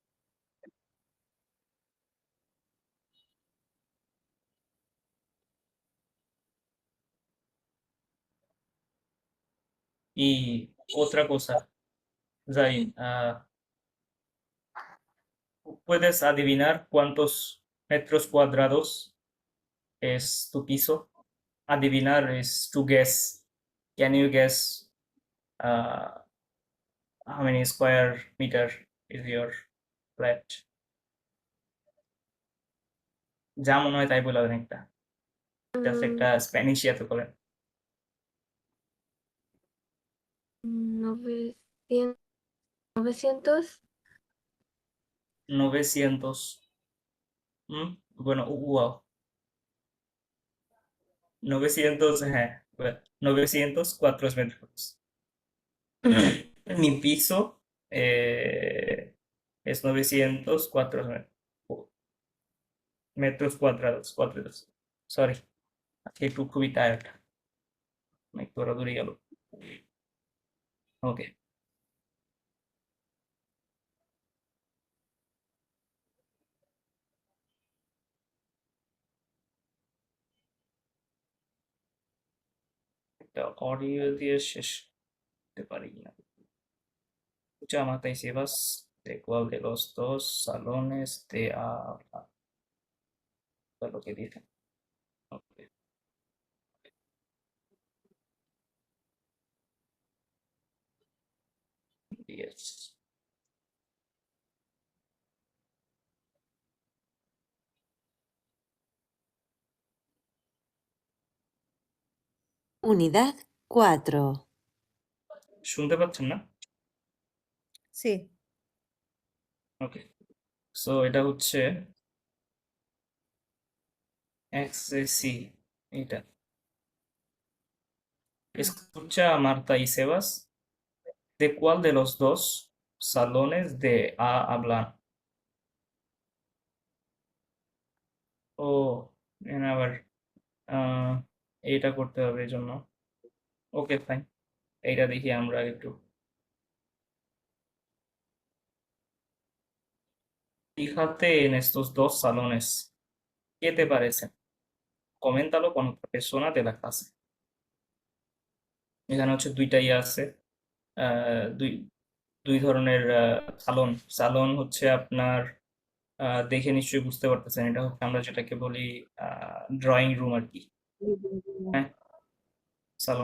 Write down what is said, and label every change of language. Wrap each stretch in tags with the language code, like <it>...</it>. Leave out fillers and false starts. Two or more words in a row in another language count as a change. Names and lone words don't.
<es>Y otra cosa, Zain, ¿puedes adivinar cuántos metros cuadrados es tu piso?</es> <en>Adivinar is to guess. Can you guess how many square meter is your flat?</en> <bn>যা মনে হয় তাই বলবেন একটা, জাস্ট একটা স্প্যানিশ ইয়াতে বলেন।</bn> <es>900, 900, 900. Bueno, wow. 900, হ্যাঁ, 904 metros. Mi piso es 904 metros cuadrados.</es> <bn>Sorry, আজকে একটু খুবই টায়ার্ড, একটু ওরা দূরে গেল। ওকে, একটা অডিও দিয়ে শেষ করতে পারি না।</bn> <es>Muchas Sebas, ¿de cuál de los dos salones te habla?</es> <en>Eso es lo que dicen. Ok, yes.</en> <es>Unidad 4.</es> <bn>শুনতে পাচ্ছেন না?</bn> <es>Sí.</es> <en>okay, so</en> <bn>এটা হচ্ছে XC, এটা।</bn> <es>Escucha a Marta y Sebas, ¿de cuál de los dos salones de A hablan?</es> <bn>ও, এখানে আবার এইটা করতে হবে এই জন্য।</bn> <en>okay, fine,</en> <bn>এইটা দেখি আমরা একটু।</bn> <es>Fíjate en estos dos salones. ¿Qué te parecen? Coméntalo con otra persona de la clase.</es> <bn>এখানে হচ্ছে দুইটা ইয়ে আছে, দুই দুই ধরনের সালন হচ্ছে আপনার, দেখে নিশ্চয়ই বুঝতে পারতেছেন, এটা হচ্ছে আমরা যেটাকে বলি</bn> <en>drawing room</en> <bn>আর কি। হ্যাঁ, সালন</bn>